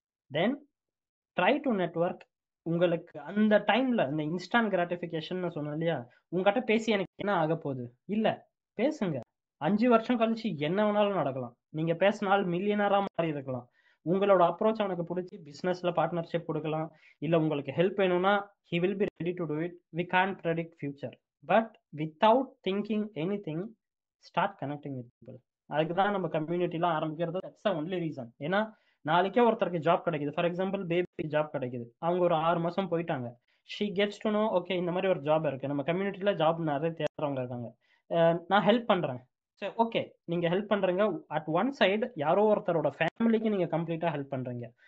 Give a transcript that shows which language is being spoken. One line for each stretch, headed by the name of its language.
Tamil: Then try to network. உங்களுக்கு அந்த டைம்ல இந்த இன்ஸ்டன்ட் கிராட்டிஃபிகேஷன் சொன்னேன் இல்லையா, உங்ககிட்ட பேசி எனக்கு என்ன ஆக போகுது? இல்ல, பேசுங்க. 5 வருஷம் கழிச்சு என்ன வேணாலும் நடக்கலாம். நீங்க பேசினால் மில்லியனரா மாறி இருக்கலாம். உங்களோட அப்ரோச் அவனுக்கு பிடிச்சி பிசினஸ்ல பார்ட்னர்ஷிப் கொடுக்கலாம். இல்ல உங்களுக்கு ஹெல்ப் வேணும்னா
English: he will be ready to do it. We can't predict future, but without thinking anything, start connecting with people.
Tamil: அதுக்கு தான் நம்ம கம்யூனிட்டிலாம் ஆரம்பிக்கிறது.
English: That's the only reason.
Tamil: ஏன்னா நாளைக்கே ஒருத்தருக்கு ஜாப் கிடைக்குது. ஃபார் எக்ஸாம்பிள் பேபி ஜாப் கிடைக்குது, அவங்க ஒரு 6 மாசம் போயிட்டாங்க.
English: she gets to know,
Tamil: okay இந்த மாதிரி ஒரு ஜாப் இருக்கு, நம்ம கம்யூனிட்டியில ஜாப் நிறைய தேடுறவங்க இருக்காங்க, நான் ஹெல்ப் பண்றேன். சரி, ஓகே, நீங்க ஹெல்ப் பண்றீங்க. அட் ஒன் சைடு யாரோ ஒருத்தரோட ஃபேமிலிக்கு நீங்க கம்ப்ளீட்டா ஹெல்ப் பண்றீங்க.